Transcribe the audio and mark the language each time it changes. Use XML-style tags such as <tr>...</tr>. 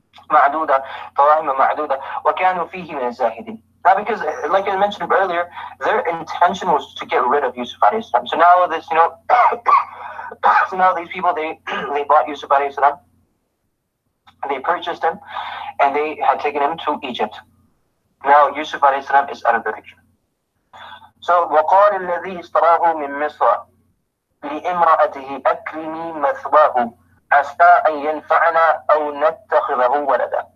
<ar>معدودة طواهم معدودة وكانوا فيه من الزاهدين.</ar> <en>Now, because like I mentioned earlier, their intention was to get rid of Yusuf alayhi salam. So now this, so now these people, they bought Yusuf alayhi salam, they purchased him, and they had taken him to Egypt. Now Yusuf alayhi salam is out of the picture.</en> <ar>So وقال الذي اشتراه من مصر لامرأته أكرمي مثواه عسى أن ينفعنا أو نتخذه ولدا.</ar>